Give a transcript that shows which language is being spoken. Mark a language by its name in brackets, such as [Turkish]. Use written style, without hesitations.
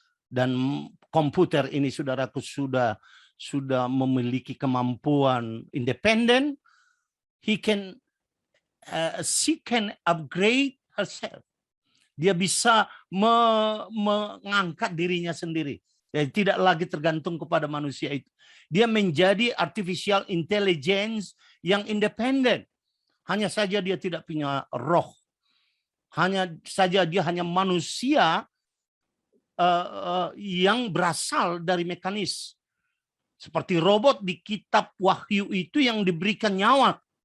[Indonesian] Dan komputer ini, saudaraku, sudah memiliki kemampuan independen. [English] She can upgrade herself. [Indonesian] Dia bisa mengangkat dirinya sendiri. Jadi tidak lagi tergantung kepada manusia itu. Dia menjadi artificial intelligence yang independen. Hanya saja dia tidak punya roh. Hanya saja dia hanya manusia yang berasal dari mekanis. Seperti robot di kitab Wahyu itu yang diberikan nyawa